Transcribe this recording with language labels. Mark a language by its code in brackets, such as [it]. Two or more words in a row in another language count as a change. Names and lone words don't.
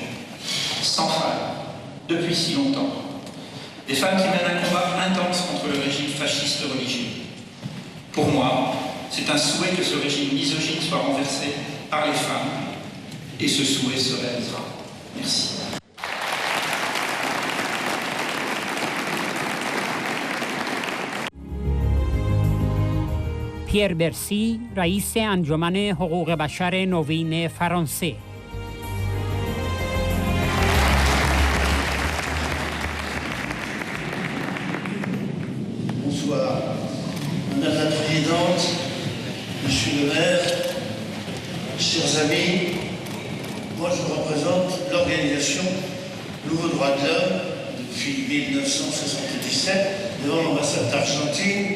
[fr] Sans faille, depuis si longtemps. Des femmes qui mènent un combat intense contre le régime fasciste religieux. Pour moi, c'est un souhait que ce régime misogyne soit renversé par les femmes, et ce souhait se réalisera. Merci. [fa] پیر برسی رئیس انجمن حقوق بشر نوین فرانسه. [fr] Bonsoir, Madame la Présidente, Monsieur le maire, chers amis, moi je représente l'organisation Nouveaux Droits de l'Homme depuis 1977 devant l'ambassade d'Argentine.